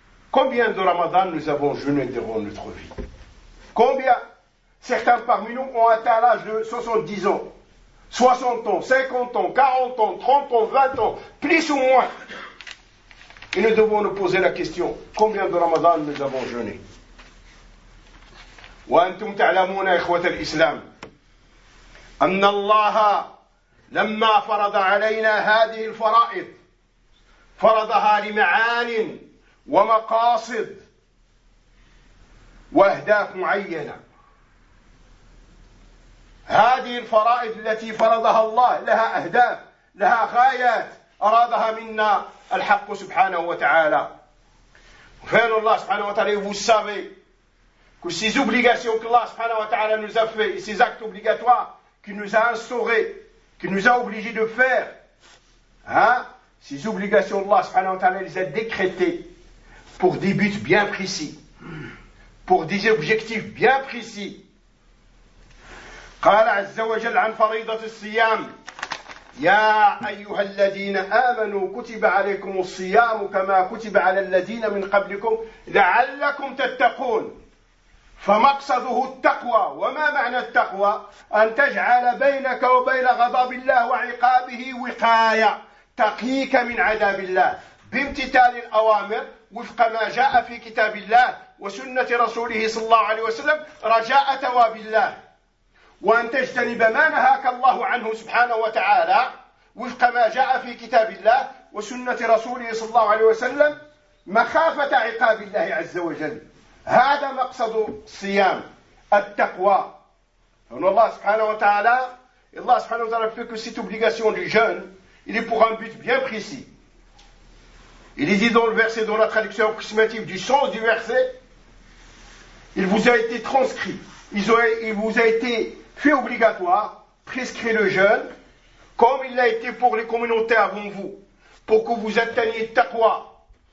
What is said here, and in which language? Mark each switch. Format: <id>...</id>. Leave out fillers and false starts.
<fr>Combien de Ramadan nous avons jeûné durant notre vie? Combien? Certains parmi nous ont atteint l'âge de 70 ans, 60 ans, 50 ans, 40 ans, 30 ans, 20 ans, plus ou moins. Et nous devons nous poser la question: combien de Ramadan nous avons jeûné?</fr> <ar>وأنتم تعلمون إخوة الإسلام أن الله لما فرض علينا هذه الفرائض فرضها لمعان ومقاصد وأهداف معينة. هذه الفرائض التي فرضها الله لها أهداف، لها غايات أرادها منا الحق سبحانه وتعالى.</ar> <fr>فعل الله سبحانه وتعالى يبوسابي que ces obligations qu'Allah subhanahu wa ta'ala nous a fait, et ces actes obligatoires qu'il nous a instaurés, qu'il nous a obligés de faire, hein, ces obligations d'Allah subhanahu wa ta'ala les a décrétées pour des buts bien précis, pour des objectifs bien précis.</fr> <ar>قال عز وجل عن فريضة الصيام يا أيها الذين آمنوا كتب عليكم الصيام كما كتب على الذين من قبلكم لعلكم تتقون. فمقصده التقوى. وما معنى التقوى؟ أن تجعل بينك وبين غضب الله وعقابه وقاية تقيك من عذاب الله بامتثال الأوامر وفق ما جاء في كتاب الله وسنة رسوله صلى الله عليه وسلم رجاء ثواب الله، وأن تجتنب ما نهاك الله عنه سبحانه وتعالى وفق ما جاء في كتاب الله وسنة رسوله صلى الله عليه وسلم مخافة عقاب الله عز وجل. هذا مقصد الصيام التقوى. فإن الله سبحانه وتعالى الله سبحانه وتعالى في كل</ar> <fr>سيت obligation du jeûne il est pour un but bien précis. Il est dit dans le verset, dans la traduction approximative du sens du verset, il vous a été transcrit, il vous a été fait obligatoire, prescrit le jeûne, comme il l'a été pour les communautés avant vous, pour que vous atteigniez taqwa.</fr>